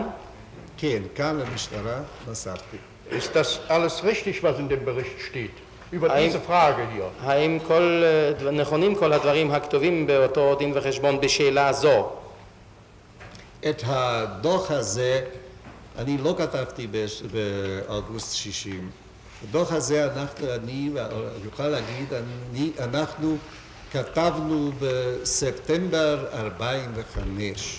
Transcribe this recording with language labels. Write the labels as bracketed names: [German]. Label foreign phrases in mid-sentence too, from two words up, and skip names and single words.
[Hebrew] כן, כאן למשטרה מסרתי. [German] Ist das alles richtig, was in dem Bericht steht? Über diese Frage hier. [Hebrew] האם נכונים כל הדברים הכתובים באותו דין וחשבון בשאלה זו? את הדוח הזה אני לא כתבתי באוגוסט 60. בדוח הזה אני אוכל להגיד, אנחנו כתבנו בספטמבר 45.